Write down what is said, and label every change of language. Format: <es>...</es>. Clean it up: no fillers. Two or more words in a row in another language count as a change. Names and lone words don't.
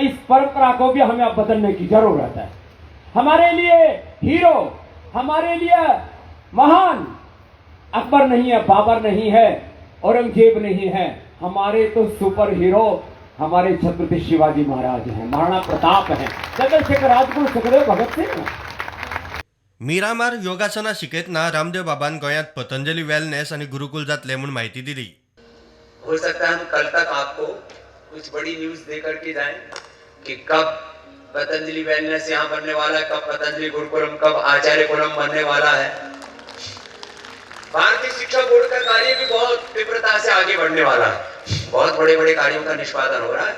<hi>इस परंपरा को भी हमें अब बदलने की जरूरत है। हमारे लिए हीरो, हमारे लिए महान अकबर नहीं है, बाबर नहीं है, औरंगजेब नहीं है, हमारे तो सुपर हीरो हमारे छत्रपति शिवाजी महाराज हैं, महाराणा प्रताप हैं, चंद्रशेखर राजगुरू, सुखदेव, भगत सिंह।</hi> <kok>मिरामार योगासना शिकयतना रामदेव बाबान गोयात पतंजलि वेलनेस आणि गुरुकुल जातले म्हणून माहिती दिली।</kok> <hi>हो सकता है हम कल तक आपको कुछ बड़ी न्यूज दे करके जाएं कि कब पतंजलि वेलनेस यहाँ बनने वाला है, कब पतंजलि गुरुकुलम, कब आचार्य कुलम बनने वाला है। भारतीय शिक्षा बोर्ड का कार्य भी बहुत तीव्रता से आगे बढ़ने वाला है, बहुत बड़े बड़े कार्यों का निष्पादन हो रहा है।</hi>